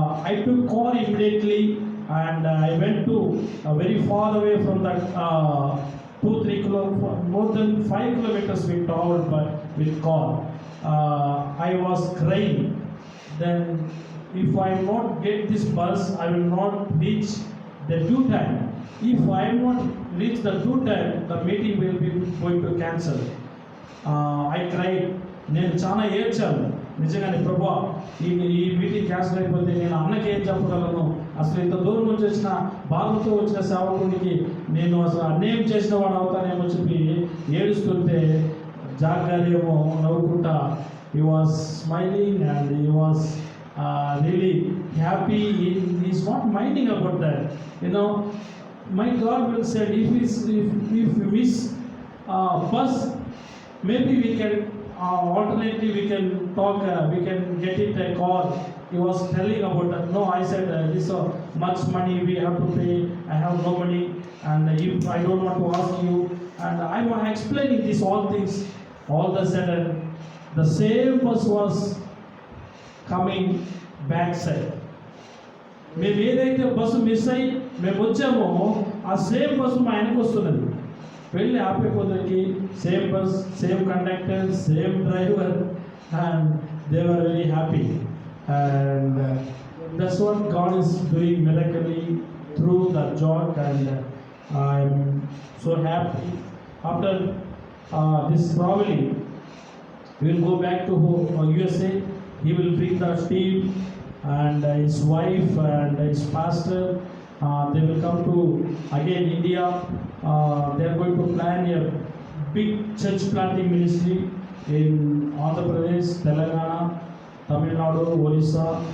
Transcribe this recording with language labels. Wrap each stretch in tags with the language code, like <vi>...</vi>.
<en>I took car immediately and I went to very far away from that 2-3 kilometers, more than 5 kilometers we traveled with car. I was crying. Then if I not get this bus, I will not reach the due time. If I am not reach the due time, the meeting will be going to cancel. I cried.</en> <te>నేను చాలా ఏడ్చాను. నిజంగానే ప్రభా, ఈ meeting cancel అయిపోతే నేను అన్నకి ఏం చెప్పగలను అసలు ఇంత దూరం నుంచి వచ్చిన బాధతో వచ్చిన సేవకునికి నేను అసలు అన్యాయం చేసిన వాడు అవుతానేమో చెప్పి ఏడుస్తుంటే జాక్ గారేమో నవ్వుకుంటా</te> <en>he was smiling and he was really happy. He's not minding about that. You know, my God will say, if we miss bus, maybe we can alternately we can talk, we can get it a car. He was telling about that. No, I said this much money we have to pay. I have no money, and if I don't want to ask you, and I'm explaining these all things. All of a sudden, the same bus was coming back side.</en> <te>మేము ఏదైతే bus miss అయ్యి మేము వచ్చామో ఆ same bus మా ఆయనకు వస్తున్నది. వెళ్ళి ఆపే కొద్దికి</te> <en>Same bus, same conductor, same driver, and they were very happy. And that's what God is doing miraculously through the Jack, and I'm so happy. After this traveling, he will go back to USA. He will bring the team and his wife and his pastor. They will come to again India. They are going to plan a big church planting ministry in Andhra Pradesh, Telangana, Tamil Nadu, Orissa.</en>